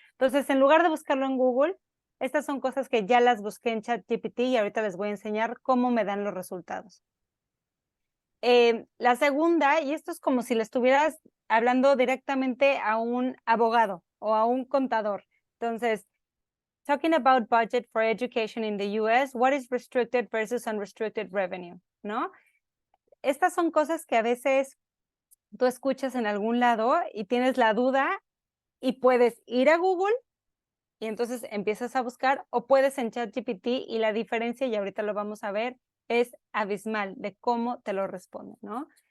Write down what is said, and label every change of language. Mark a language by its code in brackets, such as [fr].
[es] Entonces, en lugar de buscarlo en Google, estas son cosas que ya las busqué en ChatGPT y ahorita les voy a enseñar cómo me dan los resultados. La segunda, y esto es como si le estuvieras hablando directamente a un abogado o a un contador. [en] Entonces, talking about budget for education in the US, what is restricted versus unrestricted revenue, ¿no? [es] Estas son cosas que a veces tú escuchas en algún lado y tienes la duda y puedes ir a Google y entonces empiezas a buscar, o puedes en ChatGPT, y la diferencia, y ahorita lo vamos a ver, es abismal de cómo te lo responde, ¿no?